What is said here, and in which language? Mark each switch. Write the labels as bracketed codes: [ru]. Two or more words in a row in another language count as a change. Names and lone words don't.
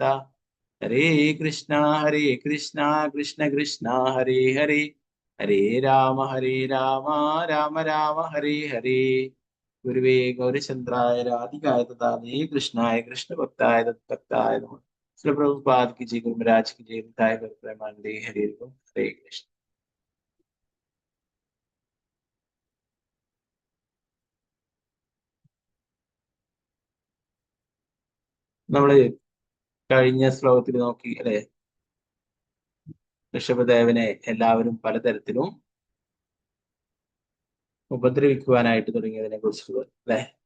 [sa] ഹരേ കൃഷ്ണ കൃഷ്ണ കൃഷ്ണ ഹരേ ഹരേ, ഹരേ രാമ രാമ രാമ ഹരേ ഹരേ. ഗുരുവേ ഗൗരചന്ദ്രായ രാധികായ തഥാ കൃഷ്ണായ കൃഷ്ണഭക്തായ തത്ഭക്തായ നമഃ. [hi] ശ്രീ പ്രഭുപാദ് की जय, गुरु महाराज की जय, [bn] নিতাই গৌর প্রেমানন্দে, [hi] हरे राम हरे कृष्ण. [ml] നമ്മള് കഴിഞ്ഞ ശ്ലോകത്തിൽ നോക്കി അല്ലെ, ഋഷഭദേവനെ എല്ലാവരും പലതരത്തിലും ഉപദ്രവിക്കുവാനായിട്ട് തുടങ്ങിയതിനെ കുറിച്ച് അല്ലെ.